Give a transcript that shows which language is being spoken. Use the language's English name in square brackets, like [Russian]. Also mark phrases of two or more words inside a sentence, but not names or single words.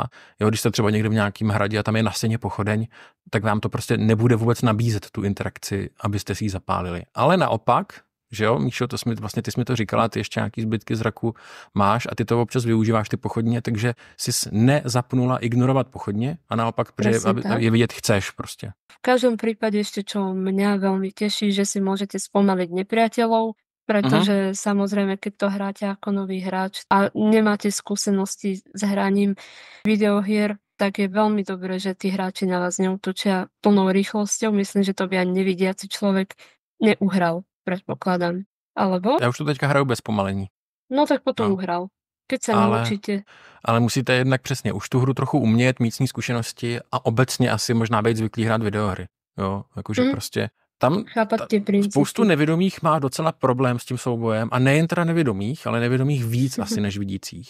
[Czech] Jo, když jste třeba někde v nějakém hradě a tam je na stěně pochodeň, tak vám to prostě nebude vůbec nabízet tu interakci, abyste si ji zapálili. Ale naopak, že jo, Míšo, ty jsi mi to říkala, ty ještě nějaký zbytky zraku máš a ty to občas využíváš ty pochodně, takže jsi nezapnula ignorovat pochodně a naopak, protože je vidět chceš prostě. [Slovak] V každom prípade ešte, čo mňa veľmi teší, že si môžete spomaliť nepriateľov, pretože samozrejme, keď to hráte ako nový hráč a nemáte skúsenosti s hraním videohier, tak je veľmi dobré, že tí hráči na vás neútočia plnou rýchlosťou. Myslím, že to by ani nevidiaci človek neuhral, predpokladám. Alebo? [Czech] Já už to teďka hraju bez pomalení. [Slovak] No tak potom uhral. Keď sa naučíte. [Czech] Ale musíte jednak přesně už tu hru trochu umět, mít s ní zkušenosti a obecně asi možná být zvyklý hrát videohry. Jo, jakože prostě tam spoustu nevědomých má docela problém s tím soubojem a nejen teda nevědomých, ale nevědomých víc asi než vidících.